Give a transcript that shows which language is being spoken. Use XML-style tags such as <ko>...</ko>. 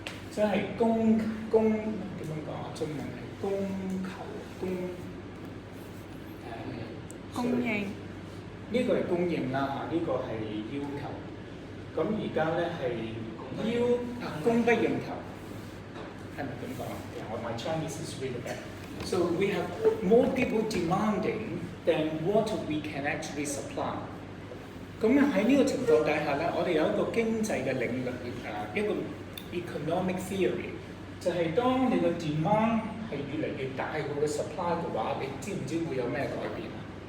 <yue>即係供點樣講啊？中文係供求供應。呢個係供應啦嚇，呢個係要求。咁而家咧係供不應求，係咪咁講？</yue> <en>My Chinese is really bad. So we have more people demanding than what we can actually supply.</en> <yue>咁喺呢個情況底下咧，我哋有一個經濟嘅領域一個 economic theory， 就係當你個 demand 係越嚟越大過個 supply 嘅話，你知唔知會有咩改變啊？</yue>